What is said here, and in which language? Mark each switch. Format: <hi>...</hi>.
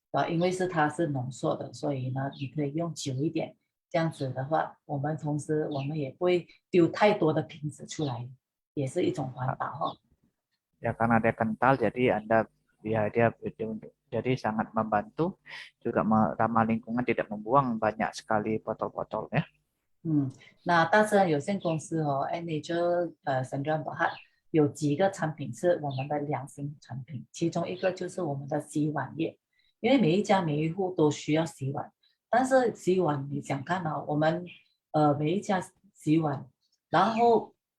<zh>因为它是浓缩的，所以呢，你可以用久一点。这样子的话，同时我们也不会丢太多的瓶子出来，也是一种环保哈。</zh> <id>Ya karena dia kental, jadi Anda ya dia jadi sangat membantu juga ramah lingkungan, tidak membuang banyak sekali botol-botol ya.</id> <zh>那大自然有限公司Nature Sdn Bhd 有几个产品是我们的良心产品，其中一个就是我们的洗碗液，因为每一家每一户都需要洗碗，但是洗碗你想看我们每一家洗碗，然后</zh>